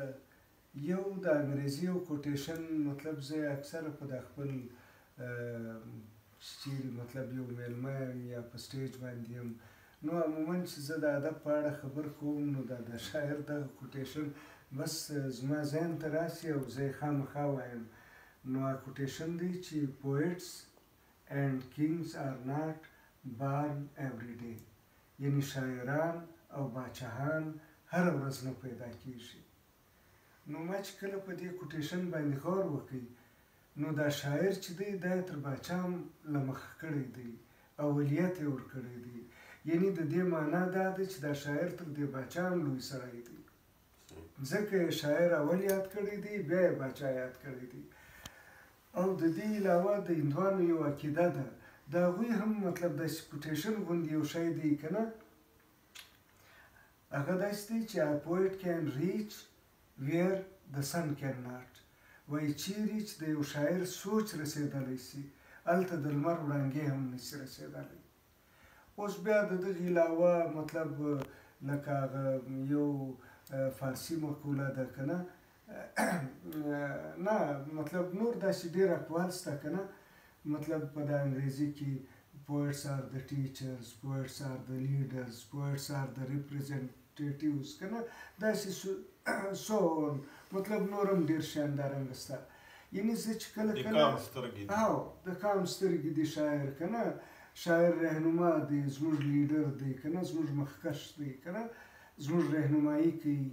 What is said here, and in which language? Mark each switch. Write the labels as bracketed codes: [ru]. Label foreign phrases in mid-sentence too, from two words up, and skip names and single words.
[ps] یو د انګریزي یو کوټیشن مطلب زه اکثره په دا خپل چیرې مطلب یو میلمه یم یا په سټیج باندې یم نو عموما چې زه د ادب په اړه خبر کوم نو دا د شاعر دغه کوټیشن بس زما ذهن ته راسي او زه یې خامخا وایم. نو کوټیشن دی چې [en] poets and kings are not born every day، [ps] یعنی شاعران او باچهان هره ورځ نه پیدا کیږي. نو ما چې کله په دې کوټیشن باندې غور وکړ نو دا شاعر چې دی دا یې تر باچا هم له مخه کړی دی، اولیت یې ورکړی دی. یعنی د دې معنا دا ده چې دا شاعر تر دې باچا هم لوی سړی دی، ځکه یې شاعر اول یاد کړی دی بیا یې باچا یاد کړی دی. او د دې علاوه د هندوانو یو عقیده ده، د هغوی هم مطلب داسې کوټیشن غوندې یو شی دی که نه، هغه داسې دی چې [en] a poet can reach where the sun cannot، [ps] وایي چیرې چې د یو شاعر سوچ رسېدلی شي هلته د لمر وړانګې هم نشي رسېدلی. اوس بیا د دغې علاوه مطلب لکه هغه یو فارسي مقوله ده که نه نه مطلب نور داسې ډېر اقوال شته که نه، مطلب په د انګریزي کې [en] poets are the teachers، poets are the leaders، poets are the representatives [ps] که نه داسې so مطلب نور هم ډېر شیان دارنګه شته. یعنې زه چې کله د قام سترګې دي شاعر که نه، شاعر رهنما دی، زموږ لیډر دی که نه، زموږ مخکش دی که نه، زموږ رهنمایي کوي.